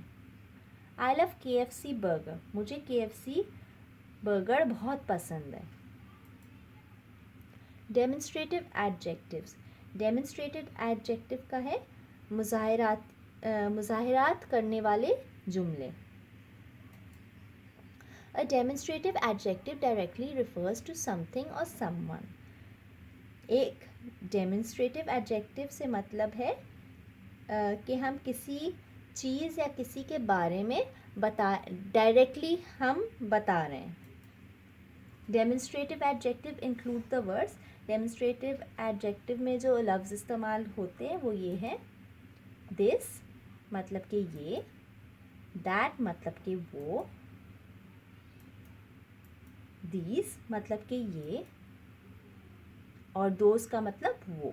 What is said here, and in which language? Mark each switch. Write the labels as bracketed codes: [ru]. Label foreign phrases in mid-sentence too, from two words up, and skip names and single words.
[en] I love KFC burger. [ur] مجھے KFC برگر بہت پسند ہے. [en] demonstrative adjectives. demonstrative adjective [ur] کا ہے مظاہرات کرنے والے جملے. [en] A demonstrative adjective directly refers to something or someone. [ur] ایک [en] demonstrative adjective [ur] سے مطلب ہے کہ ہم کسی چیز یا کسی کے بارے میں ڈائریکٹلی ہم بتا رہے ہیں. [en] Demonstrative adjective include the words. Demonstrative adjective [ur] میں جو لفظ استعمال ہوتے ہیں وہ یہ ہے this مطلب کہ یہ، that مطلب کہ وہ، these مطلب کہ یہ، اور those کا مطلب وہ.